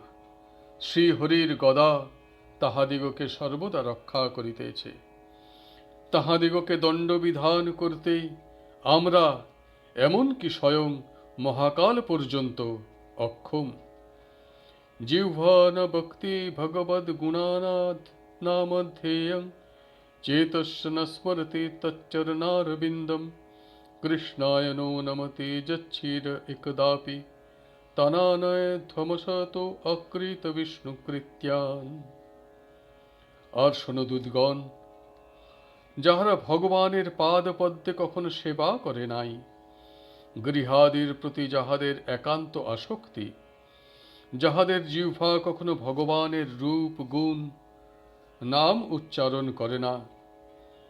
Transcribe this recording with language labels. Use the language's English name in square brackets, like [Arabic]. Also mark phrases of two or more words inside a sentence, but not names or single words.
[Bangla] শ্রীহরির গদা তাহাদিগকে সর্বদা রক্ষা করিতেছে। তাহাদিগকে দণ্ডবিধান করতে আমরা এমনকি স্বয়ং মহাকাল পর্যন্ত অক্ষম। [Sanskrit] জিহ্বা ন ভক্তি ভগবদ গুণানাদ নামধ্যেয়ং চেতস্য ন স্মরতে তচ্চরণারবিন্দম কৃষ্ণায় নো নমতে যচ্ছির একদাপি তানানয় ধ্বমসতো অকৃত বিষ্ণুকৃত্যান। [Bangla] আর শোনো দূতগণ, যাহারা ভগবানের পাদপদ্মে কখনো সেবা করে নাই, গৃহাদির প্রতি যাহাদের একান্ত আসক্তি, যাহাদের জিহ্বা কখনো ভগবানের রূপ, গুণ, নাম উচ্চারণ করে না,